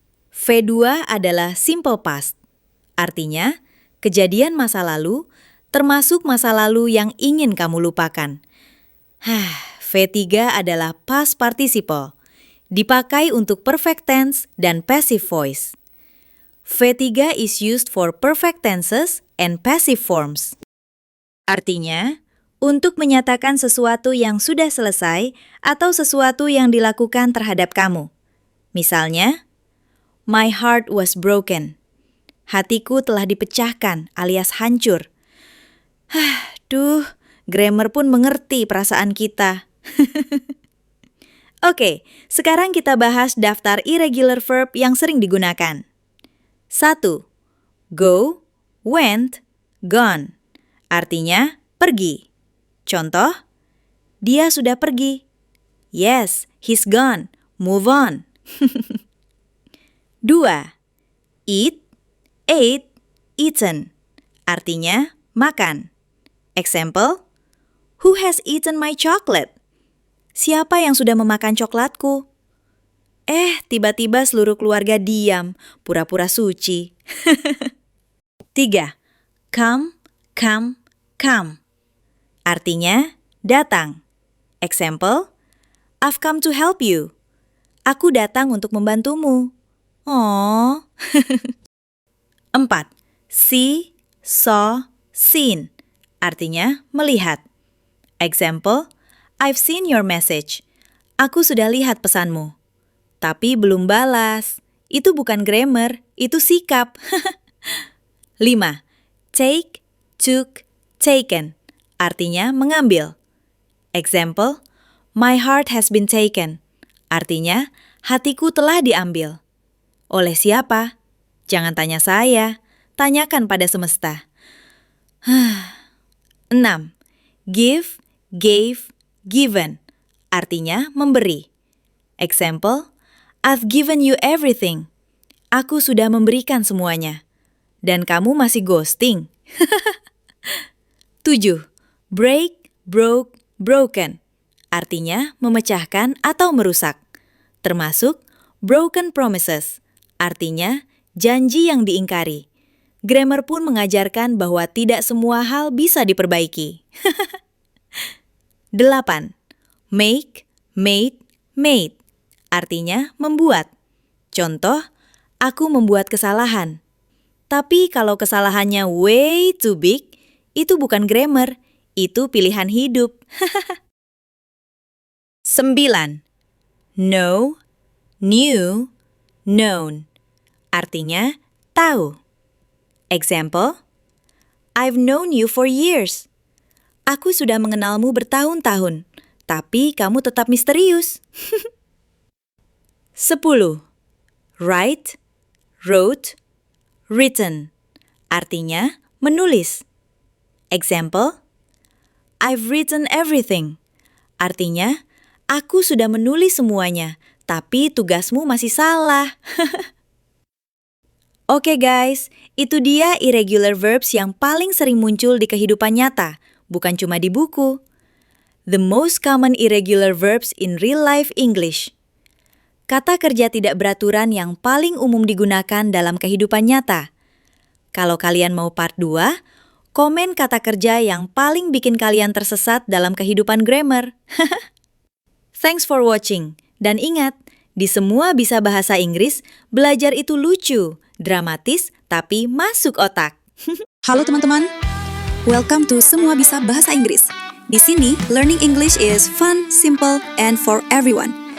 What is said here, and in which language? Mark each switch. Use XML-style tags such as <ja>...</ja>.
<id>V2 adalah simple past, artinya kejadian masa lalu, termasuk masa lalu yang ingin kamu lupakan. V3 adalah past participle, dipakai untuk perfect tense dan passive voice.</id> <en>V3 is used for perfect tenses and passive forms.</en> <id>Artinya, untuk menyatakan sesuatu yang sudah selesai atau sesuatu yang dilakukan terhadap kamu. Misalnya,</id> <en>my heart was broken.</en> <id>Hatiku telah dipecahkan alias hancur. Grammar pun mengerti perasaan kita. Oke, sekarang kita bahas daftar irregular verb yang sering digunakan.</id> <en>1. Go, went, gone.</en> <id>Artinya pergi. Contoh, dia sudah pergi.</id> <en>Yes, he's gone. Move on. 2. Eat, ate, eaten.</en> <id>Artinya makan.</id> <en>Example, who has eaten my chocolate?</en> <id>Siapa yang sudah memakan coklatku? Tiba-tiba seluruh keluarga diam, pura-pura suci. 3.</id> <en>Come, come, come.</en> <id>Artinya datang.</id> <en>Example, I've come to help you.</en> <id>Aku datang untuk membantumu.</id> <en>Oh. 4. See, saw, seen.</en> <id>Artinya melihat.</id> <en>Example, I've seen your message.</en> <id>Aku sudah lihat pesanmu. Tapi belum balas. Itu bukan grammar, itu sikap.</id> <en>5. Take, took, taken.</en> <id>Artinya mengambil.</id> <en>Example, my heart has been taken.</en> <id>Artinya, hatiku telah diambil. Oleh siapa? Jangan tanya saya, tanyakan pada semesta.</id> <en>6. Give, gave, given.</en> <id>Artinya memberi.</id> <en>Example, I've given you everything.</en> <id>Aku sudah memberikan semuanya. Dan kamu masih ghosting. 7.</id> <en>Break, broke, broken.</en> <id>Artinya memecahkan atau merusak. Termasuk</id> <en>broken promises.</en> <id>Artinya janji yang diingkari. Grammar pun mengajarkan bahwa tidak semua hal bisa diperbaiki. 8.</id> <en>Make, made, made.</en> <id>Artinya membuat. Contoh, aku membuat kesalahan. Tapi kalau kesalahannya</id> <en>way too big,</en> <id>itu bukan grammar, itu pilihan hidup.</id> <en>9. Know, knew, known.</en> <id>Artinya tahu.</id> <en>Example, I've known you for years.</en> <id>Aku sudah mengenalmu bertahun-tahun, tapi kamu tetap misterius.</id> <en>10. Write, wrote, written.</en> <id>Artinya menulis.</id> <en>Example, I've written everything.</en> <id>Artinya, aku sudah menulis semuanya, tapi tugasmu masih salah. Oke guys, itu dia irregular verbs yang paling sering muncul di kehidupan nyata, bukan cuma di buku.</id> <en>The most common irregular verbs in real life English.</en> <id>Kata kerja tidak beraturan yang paling umum digunakan dalam kehidupan nyata. Kalau kalian mau part 2, komen kata kerja yang paling bikin kalian tersesat dalam kehidupan grammar.</id> <en>Thanks for watching.</en> <id>Dan ingat, di Semua Bisa Bahasa Inggris, belajar itu lucu dramatis tapi masuk otak. Halo teman-teman,</id> <en>welcome to</en> <id>Semua Bisa Bahasa Inggris. Di sini,</id> <en>learning English is fun, simple, and for everyone.</en>